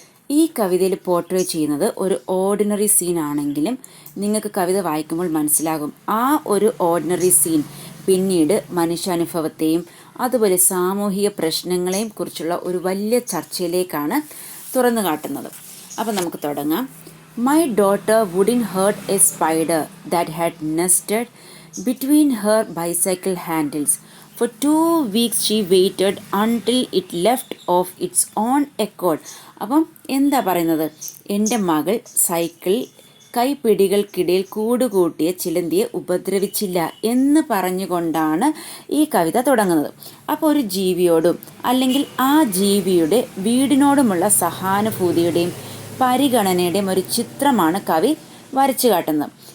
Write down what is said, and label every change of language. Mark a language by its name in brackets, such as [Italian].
[Malayalam] ഈ കവിതയിൽ പോർട്രേ ചെയ്യുന്നത് ഒരു ഓർഡിനറി സീൻ ആണെങ്കിലും നിങ്ങൾക്ക് കവിത വായിക്കുമ്പോൾ മനസ്സിലാകും ആ ഒരു ഓർഡിനറി സീൻ പിന്നീട് മനുഷ്യാനുഭവത്തെയും അതുപോലെ സാമൂഹിക പ്രശ്നങ്ങളെയും കുറിച്ചുള്ള ഒരു വലിയ ചർച്ചയിലേക്കാണ് തുറന്നു കാട്ടുന്നത്. അപ്പം നമുക്ക് തുടങ്ങാം. [English] My daughter wouldn't hurt a spider that had nested between her bicycle handles. For 2 weeks she waited until it left of its own accord. [Malayalam] അപ്പം എന്താ പറയുന്നത്? എൻ്റെ മകൾ സൈക്കിൾ കൈപ്പിടികൾക്കിടയിൽ കൂടുകൂട്ടിയ ചിലന്തിയെ ഉപദ്രവിച്ചില്ല എന്ന് പറഞ്ഞുകൊണ്ടാണ് ഈ കവിത തുടങ്ങുന്നത്. അപ്പോൾ ഒരു ജീവിയോടും അല്ലെങ്കിൽ ആ ജീവിയുടെ വീടിനോടുമുള്ള സഹാനുഭൂതിയുടെയും പരിഗണനയുടെയും ഒരു ചിത്രമാണ് കവി വരച്ചു കാട്ടുന്നത്.